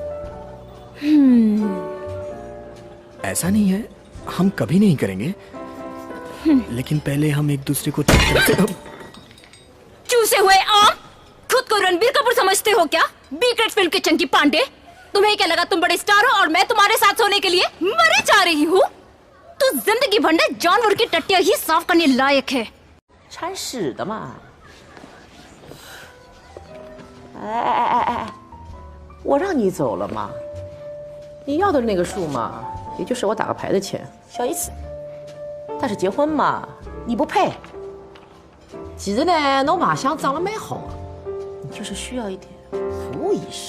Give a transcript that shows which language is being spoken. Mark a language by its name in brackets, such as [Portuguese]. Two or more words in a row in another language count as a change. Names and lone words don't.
[Hindi] ऐसा नहीं है, हम कभी नहीं करेंगे, लेकिन पहले हम एक दूसरे को चूसे हुए आम, खुद को रणबीर कपूर समझते हो क्या? [English] B grade [Hindi] फिल्म के चंकी पांडे। तुम्हें क्या लगा तुम बड़े स्टार हो और मैं तुम्हारे साथ सोने के लिए मरे जा रही हूँ? तो जिंदगी भर ने जानवर की टट्टियां ही साफ करने लायक है। [Chinese] 铲屎的嘛！哎，我让你走了吗？你要的那个数嘛，也就是我打个牌的钱，小意思。但是结婚嘛，你不配。其实呢，侬马相长得蛮好的，你就是需要一点服务意识。